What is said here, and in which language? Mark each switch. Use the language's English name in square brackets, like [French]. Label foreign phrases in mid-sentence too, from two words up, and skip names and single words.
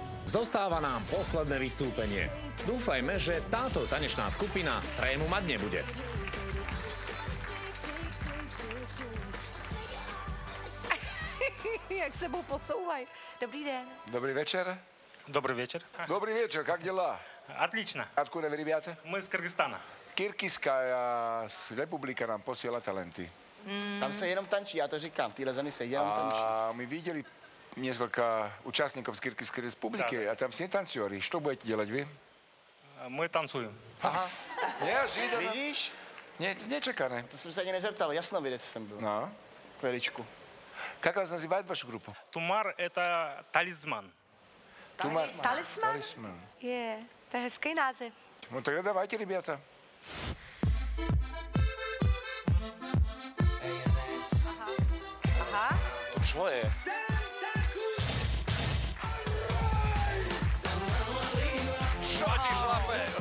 [Slovak] Zostáva nám posledné vystúpenie. Dúfajme, že táto tanečná skupina trému mať nebude. [Czech] Jak sebou posouvají. Dobrý den. [Russian] Добрый вечер. Добрый вечер. Добрый вечер, как дела? Отлично. Откуда вы, ребята? Мы из Кыргызстана. [Slovak] Kyrgyzská republika nám posiela talenty. [Czech] Tam se jenom tančí, já to říkám, v téhle zemi se jenom tančí. [Russian] A my видели несколько участников с Киргизской республики, а там все танцоры. Что будете делать вы? Мы танцуем. Ага. Неожиданно. [Czech] Vidíš? Nečekané. To jsem se ani nezeptal, jasnovidec jsem byl. No. Chviličku. [Russian] Как вас называют вашу группу? Тумар — это талисман. [Czech] Talisman? Talisman. Je, to je hezký název. [Russian] Ну тогда давайте, ребята. [Czech] Aha. [Slovak] Čo je? Čo ti šlape?